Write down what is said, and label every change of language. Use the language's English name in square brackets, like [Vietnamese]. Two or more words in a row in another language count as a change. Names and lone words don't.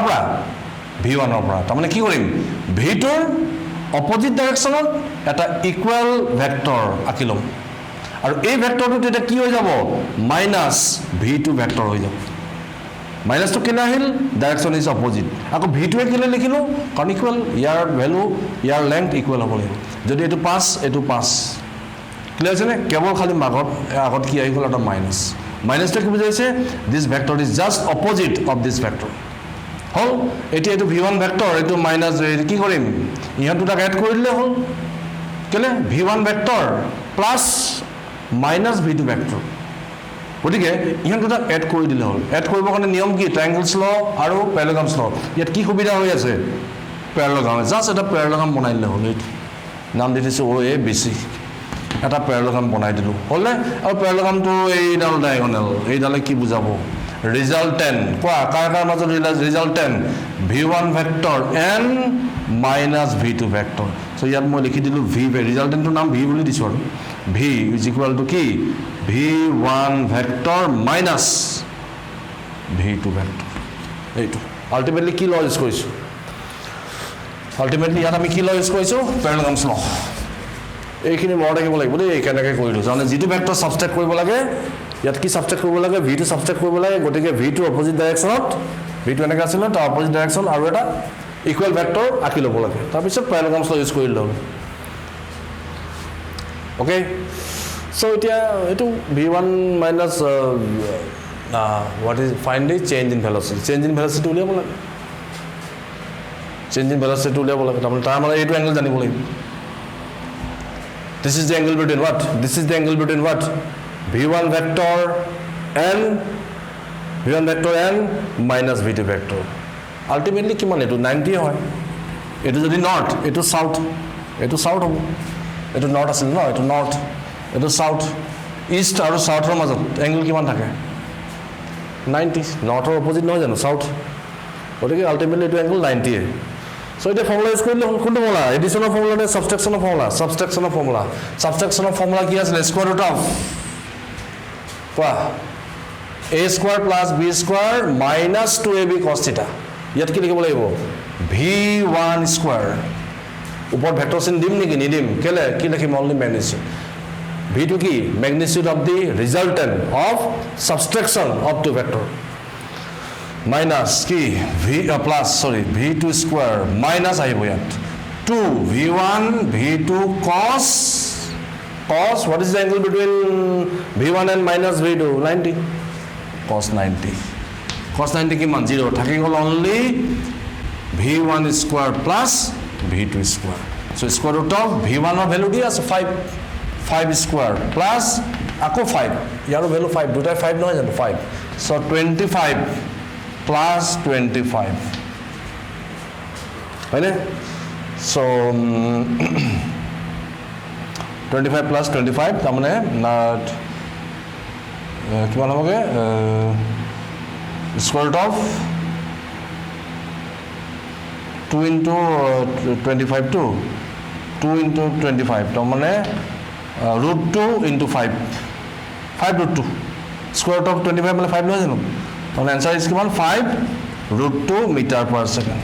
[Assamese] পৰা v1 ৰ পৰা তাৰমানে কি কৰিম v2ৰ [English] opposite directionত [Assamese] এটা [English] equal vector [Assamese] আঁকি ল'ম আৰু এই ভেক্টৰটো তেতিয়া কি হৈ যাব [English] minus v2 vector [Assamese] হৈ যাব মাইনাস তো কেনে আহিল [English] direction is opposite [Assamese] আকৌ v2 কেলে লিখিলো কাৰণ ইকুৱেল ইয়াৰ ভ্যালু ইয়াৰ [English] length equal [Assamese] হ'ব লাগিব যদি এটো 5 এটো 5 ক্লিয়াৰ আছে নে কেৱল খালি আগত কি আহি গ'ল এটা মাইনাস মাইনাসটো কি বুজাইছে [English] this vector is just opposite of this vector [Assamese] হল এটি এটো v1 ভেক্টৰ এটো মাইনাস কি কৰিম ইহত দুটাক এড কৰি দিলে হল কেলে [English] v1 vector plus minus v2 vector [Assamese] গতিকে ইহত দুটা এড কৰি দিলে হল এড কৰিবৰ কাৰণে নিয়ম কি [English] triangles law [Assamese] আৰু [English] parallelograms law [Assamese] ইয়াত কি সুবিধা হৈ আছে প্যাৰালেলগ্ৰাম জাস্ট এটা প্যাৰালেলগ্ৰাম বনাই দিলে হল এইটো নাম দি দিছো OABC এটা প্যাৰালেলগ্ৰাম বনাই দিলো হলনে আৰু প্যাৰালেলগ্ৰামটো এইডাল ডায়াগোনাল এইডালে কি বুজাব ৰিজাল্টেন্ট কোৱা কাৰ মাজত ৰিজাল্টেন্ট [English] v1 vector n minus v2 vector [Assamese] সো ইয়াত মই লিখি দিলো v ৰিজাল্টেন্টৰ নাম v বুলি দিছো আৰু [English] v is equal to [Assamese] কি [English] v1 vector minus v2 vector [Assamese] এইটো আলটিমেটলি কি ল ইউজ কৰিছো আলটিমেটলি ইয়াত আমি কি ল ইউজ কৰিছো [English] parallelograms law [Assamese] এইখিনি মনত ৰাখিব লাগিব দেই এই কেনেকৈ কৰিলো জানে যিটো ভেক্টৰ সাবস্ট্ৰাক্ট কৰিব লাগে ইয়াত কি সাবস্ট্ৰাক্ট কৰিব লাগে v2 সাবস্ট্ৰাক্ট কৰিব লাগে গতিকে v2 [English] opposite directionত [Assamese] v2 এনেকৈ আছিল তাৰ [English] opposite direction [Assamese] আৰু এটা [English] equal vector [Assamese] আঁকি ল'ব লাগে তাৰপিছত [English] parallelograms law [Assamese] ইউজ কৰিলে হ'ল ওকে [English] so it v1 minus what is find the change in velocity [Assamese] উলিয়াব লাগে [English] change in velocity [Assamese] উলিয়াব লাগে তাৰ মানে এইটো এংগল জানিব লাগিব [English] this is the angle between what v1 vector and minus v2 vector ultimately [Assamese] কিমান এটো 90 হয় এটো যদি নর্থ এটো সাউথ হ'ব এটো নর্থ আছিল ন এটো নর্থ এটো সাউথ ইষ্ট আৰু সাউথৰ মাজত এংগল কিমান থাকে 90 নর্থৰ অপোজিট নহয় জানো সাউথ গতিকে আলটিমেটলি এটো এংগল 90 সো এটা ফৰ্মুলা ইউজ কৰিলে কোনটো ফৰ্মুলা এডিশনৰ ফৰ্মুলা নে সাবট্ৰেকচনৰ ফৰ্মুলা কি আছিল [English] square root of [Assamese] কোৱা [English] a square plus b square minus 2ab cos theta [Assamese] ইয়াত কি লিখিব লাগিব [English] v1 square [Assamese] উপর ভেক্টর চিন দিম নেকি নিদিম কেলে কি লিখিম [English] only magnitude [Assamese] v2 কি [English] magnitude of the resultant of subtraction of two vector minus [Assamese] কি v2 [English] square minus [Assamese] আহিব ইয়াত [English] 2 v1 v2 cos what is the angle between v1 and minus v2 90 cos 90 [Assamese] কিমান 0 থাকি গল [English] অনলি v1 square plus v2 square so square root of v1 or value di আছে 5 square plus আকৌ 5 ইয়াৰ value 5 দুটাই 5 [Assamese] নহয় জানো [English] 5 so 25 plus 25 হয়নে so 25 plus 25 তাৰমানে [Assamese] কিমান হ'বগে [English] square root of 2 into 25 to 2 into 25 [Assamese] তো মানে [English] root 2 into 5 root 2 square root of 25 [Assamese] মানে 5 নহয় জানো তো আন্সাৰ [English] is किमान 5 root 2 meter per second.